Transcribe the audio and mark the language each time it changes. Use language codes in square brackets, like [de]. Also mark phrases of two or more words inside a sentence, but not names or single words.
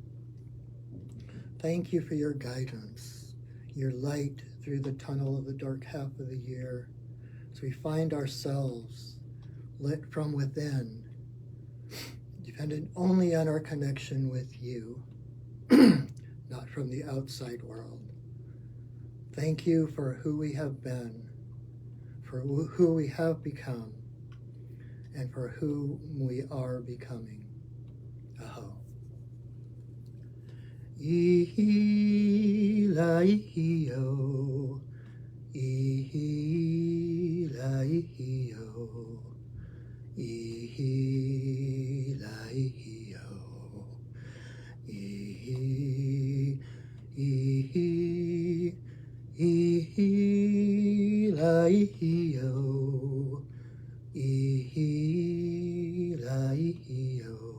[en] Thank you for your guidance, your light through the tunnel of the dark half of the year, as we find ourselves lit from within, dependent only on our connection with you, not from the outside world. Thank you for who we have been, for who we have become, and for who we are becoming. Aho. Ihi-la-ihi-o, ihi-la-ihi-o, ihi-la-ihi-o, ihi-la-ihi-o, ihi-la-ihi-o, ihi-la-ihi-o.